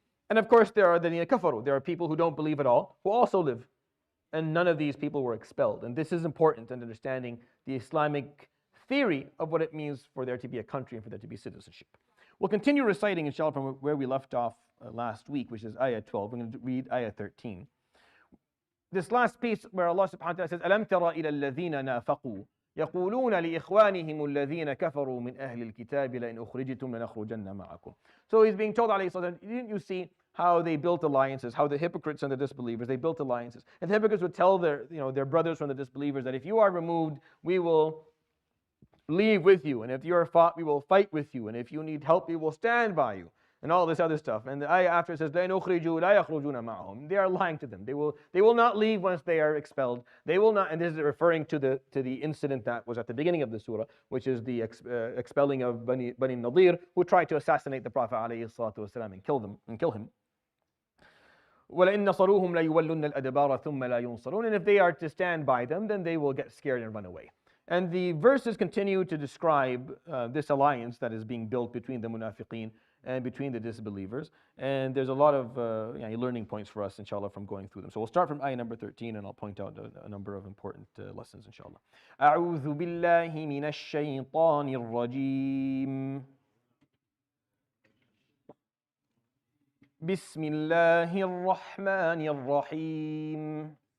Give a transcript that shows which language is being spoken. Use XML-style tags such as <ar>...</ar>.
<en>And of course, there are the kafaru. There are people who don't believe at all, who also live. And none of these people were expelled. And this is important in understanding the Islamic theory of what it means for there to be a country and for there to be citizenship. We'll continue reciting, inshallah, from where we left off last week, which is ayah 12. We're going to read ayah 13. This last piece where Allah subhanahu wa ta'ala says,</en> <ar>أَلَمْ تَرَ إِلَى الَّذِينَ نَافَقُوا يَقُولُونَ لِإِخْوَانِهِمُ الَّذِينَ كَفَرُوا مِنْ أَهْلِ الْكِتَابِ لَإِنْ أُخْرِجْتُمْ لَنَخْرُجَنَّ مَعَكُمْ.</ar> <en>So he's being told, alayhi salatu, didn't you see how they built alliances, how the hypocrites and the disbelievers, they built alliances. And the hypocrites would tell their brothers from the disbelievers that if you are removed, we will leave with you, and if you are fought, we will fight with you, and if you need help, we will stand by you, and all this other stuff. And the ayah after it says,</en> <ar>لَإِنْ أُخْرِجُوا لَا يَخْرُجُونَ مَعَهُمْ.</ar> <en>They are lying to them. They will not leave once they are expelled. They will not, and this is referring to the incident that was at the beginning of the surah, which is the expelling of Bani Nadir, who tried to assassinate the Prophet ﷺ and kill him.</en> <ar>وَلَئِنْ نَصَرُوهُمْ لَيُوَلُّنَّ الْأَدْبَارَ ثُمَّ لَا يُنصَرُونَ.</ar> <en>And if they are to stand by them, then they will get scared and run away. And the verses continue to describe this alliance that is being built between the munafiqeen and between the disbelievers. And there's a lot of learning points for us, inshallah, from going through them. So we'll start from ayah number 13, and I'll point out a number of important lessons, inshallah.</en> <ar>أعوذ بالله من الشيطان الرجيم. بسم الله الرحمن الرحيم.</ar>